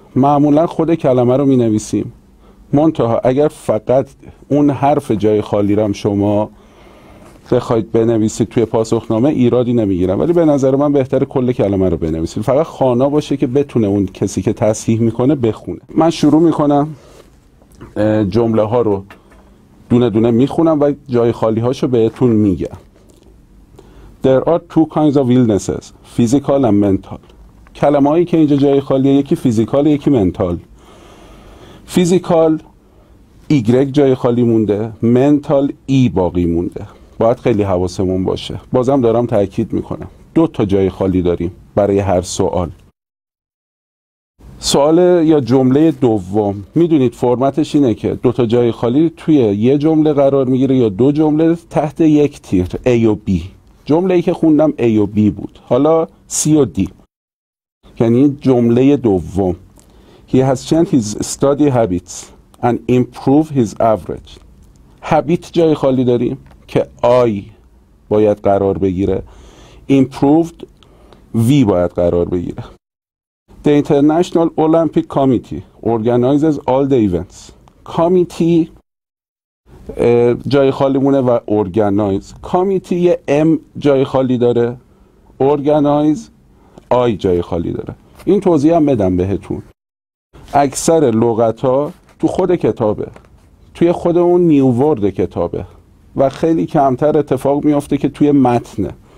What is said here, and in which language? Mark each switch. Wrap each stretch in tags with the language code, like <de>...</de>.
<fa>معمولا خود کلمه رو مینویسیم، منتها اگر فقط اون حرف جای خالی رو هم شما بخواید بنویسید توی پاسخنامه ایرادی نمیگیرم، ولی به نظر من بهتره کل کلمه رو بنویسید، فقط خوانا باشه که بتونه اون کسی که تصحیح میکنه بخونه. من شروع میکنم، جمله ها رو دونه دونه میخونم و جای خالی هاشو بهتون میگم.</fa> <en>There are 2 kinds of illnesses, physical and mental.</en> <fa>کلمه هایی که اینجا جای خالیه، یکی فیزیکال یکی منتال. فیزیکال ایگرگ جای خالی مونده، منتال ای باقی مونده. باید خیلی حواسمون باشه. بازم دارم تاکید میکنم 2 تا جای خالی داریم برای هر سوال. سوال یا جمله دوم میدونید فرمتش اینه که 2 تا جای خالی توی یه جمله قرار میگیره یا 2 جمله تحت یک تیر A و B. جمله ای که خوندم A و B بود. حالا C و D یعنی جمله دوم.</fa> <en>He has changed his study habits and improved his average.</en> <fa>habit جای خالی داریم که I باید قرار بگیره. improved V باید قرار بگیره.</fa> <en>The International Olympic Committee organizes all the events.</en> <fa>Committee جای خالی مونه و organize. Committee یه M جای خالی داره، organize آی جای خالی داره. این توضیح هم بدم بهتون. اکثر لغت ها تو خود کتابه، توی خود اون نیوورد کتابه و خیلی کمتر اتفاق میافته که توی متنه.</fa>